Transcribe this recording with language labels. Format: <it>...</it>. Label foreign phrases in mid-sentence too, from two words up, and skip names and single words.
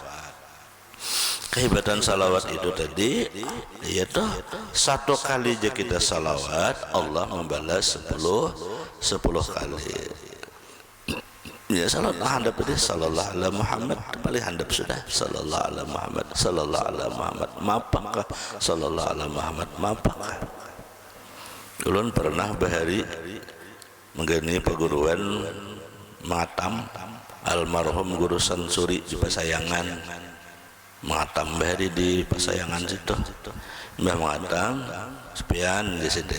<id>Kehebatan salawat itu tadi, yaitu 1 kali aja kita salawat, Allah membalas 10 kali.</id> <bjn>Ya, salawat handap tadi</bjn> <ar>صلى الله عليه محمد,</ar> <bjn>paling handap sudah</bjn> <ar>صلى الله عليه محمد, صلى الله عليه محمد. Mapakah صلى الله عليه محمد,</ar> <bjn>mapakah? Ulun pernah bahari menggani perguruan Matam almarhum Guru Sansuri di Pasayangan. Matam bahari di Pasayangan situ. Mbah Matam sepian di situ.</bjn>